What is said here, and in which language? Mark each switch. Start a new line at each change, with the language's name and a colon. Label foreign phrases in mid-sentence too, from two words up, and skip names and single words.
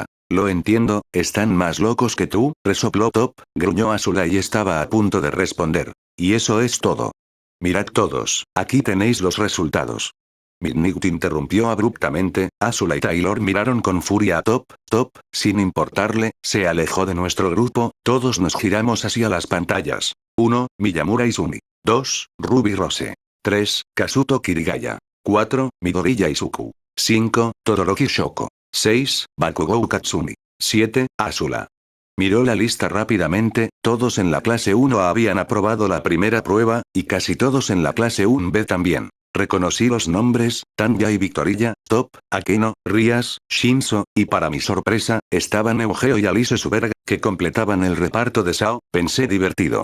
Spanish: Lo entiendo, están más locos que tú, resopló Top, gruñó Asula y estaba a punto de responder. Y eso es todo. Mirad todos, aquí tenéis los resultados. Midnight interrumpió abruptamente, Asula y Taylor miraron con furia a Top, sin importarle, se alejó de nuestro grupo, todos nos giramos hacia las pantallas. 1, Miyamura Izumi. 2, Ruby Rose. 3, Kazuto Kirigaya. 4, Midoriya Izuku. 5, Todoroki Shoko. 6, Bakugou Katsumi. 7, Asula. Miró la lista rápidamente, todos en la clase 1 habían aprobado la primera prueba, y casi todos en la clase 1B también. Reconocí los nombres, Tanya y Victorilla, Top, Akeno, Rias, Shinzo, y para mi sorpresa, estaban Eugeo y Alice Suberg, que completaban el reparto de Sao, pensé divertido.